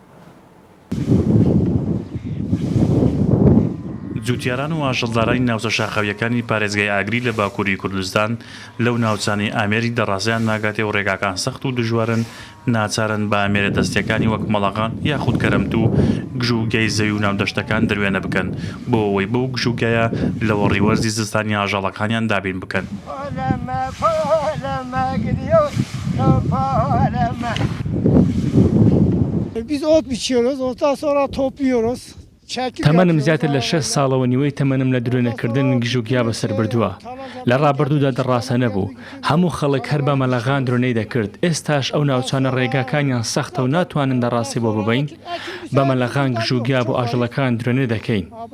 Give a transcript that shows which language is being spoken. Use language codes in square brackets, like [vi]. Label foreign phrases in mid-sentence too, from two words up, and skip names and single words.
[ckb] جوتیاران و ئاژەڵدارانی ناوچە شاخەویەکانی پارێزگای ئاگری لە باکووری کوردستان لەو ناوچانی ئامێری دەڕازیان ناگاتێ و ڕێگاکان سەخت و دژوارن ناچارن بە ئامێرە دەستیەکانی وەک مەڵەغان یاخود کەرەمت و گژوگەی زەوی و ناودەشتەکان دروێنە بکەن بۆ ئەوەی بەو گژوگایە لەوە ڕیوەرزی زستانی ئاژەڵەکانیان دابین بکەن. [tr] Biz ot biçiyoruz, ondan sonra topluyoruz. [ckb] تەمەنم زیاتر لە 6 ساڵەوە نیوەی تەمەنم لە درێنەکردن گژوگیا بەسەر بردووە لە ڕابردوودا دەڕاستە نەبوو هەموو خەڵک هەر بە مەلەغان درۆنەی دەکرد ئێستاش ئەو ناوچانە ڕێگاکانیان سەختە و ناتوانن دەڕاستی بۆ ببین بە مەلەغان گژوگیا بۆ ئاژەڵەکان درێنێ دەکەین.